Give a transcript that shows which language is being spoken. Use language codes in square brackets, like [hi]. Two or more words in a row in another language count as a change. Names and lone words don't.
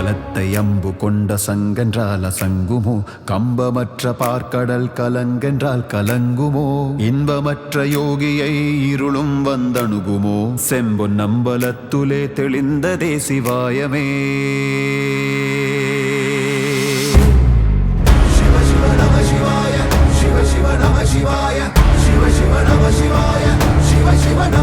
[ta] கம்பத்தை அம்பு கொண்ட சங்கென்றால் அசங்குமோ கம்பமற்ற பார்க்கடல் கலங்கென்றால் கலங்குமோ இன்பமற்ற யோகியை இருளும் வந்தணுகுமோ செம்பொன் நம்பலத்துலே தெளிந்ததே சிவாயமே [sa] शिव शिव नम शिवाय शिव शिव नम शिवाय शिव शिव नम शिवाय शिव शिव नम